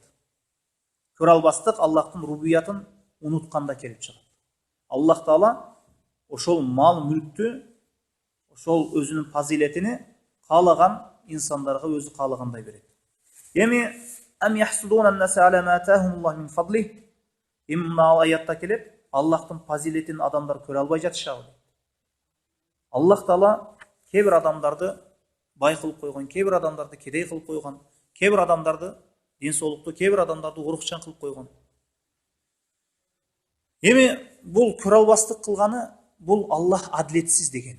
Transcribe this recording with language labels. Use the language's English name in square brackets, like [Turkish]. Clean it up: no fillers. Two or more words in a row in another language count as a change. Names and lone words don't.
[Kyrgyz] Көрө албастык Аллахтын рубуbiятын унутканда келип чыгат. Аллах Таала ошол мал мүлктү, ошол өзүнүн фазилетини каалаган инсандарга өзү каалагандай берет. [Arabic] Эми أم يحسدون الناس على ما آتاهم الله من فضله. [Kyrgyz] Мына аятта келет, Аллахтын фазилетин адамдар көрө албай жатышабы? Аллах Таала кээ бир адамдарды бай кылып койгон, кээ бир адамдарды кедей кылып койгон, кээ бир адамдарды ден соолуктуу, кээ бир адамдарды урукчан кылып койгон. Эми бул көрө албастык кылганы бул Аллах адилетсиз дегени.